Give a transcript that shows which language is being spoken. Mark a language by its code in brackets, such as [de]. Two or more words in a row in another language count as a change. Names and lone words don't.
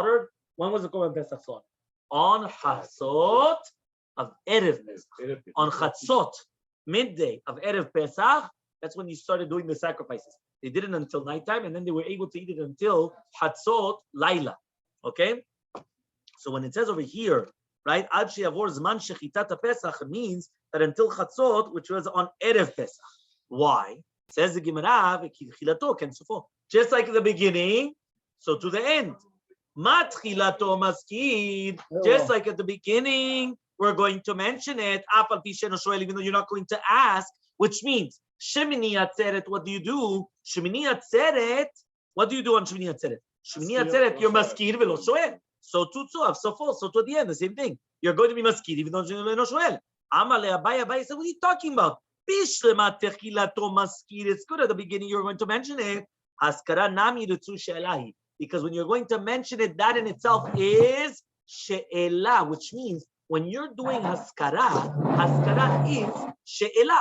[en] When was the [he] קרבן פסח [en] slaughtered? on Chatzot of Erev Pesach. On Chatzot, midday of Erev Pesach, that's when you started doing the sacrifices. They did it until nighttime, and then they were able to eat it until [he] חצות לילה. [en] Okay? So when it says over here, right, [he] עד שיעבור זמן שחיטת פסח, [en] it means that until Chatzot, which was on Erev Pesach. Why? Says the Gemara, just like at the beginning, so to the end. [he] מתחילתו מזכיר, [en] just like at the beginning, we're going to mention it, even though you're not going to ask, which means Shemini Atzeret, what do you do? Shemini Atzeret, what do you do on Shemini Atzeret? Shemini Atzeret, you're [he] מזכיר ולא שואל. [en] So to Tzuav, so forth, so to the end, the same thing. You're going to be maskid even though you're not shoel. Elmaleh, Abai said, what are you talking about? It's good at the beginning, you're going to mention it. Because when you're going to mention it, that in itself is she'ela, which means when you're doing haskara is she'ela.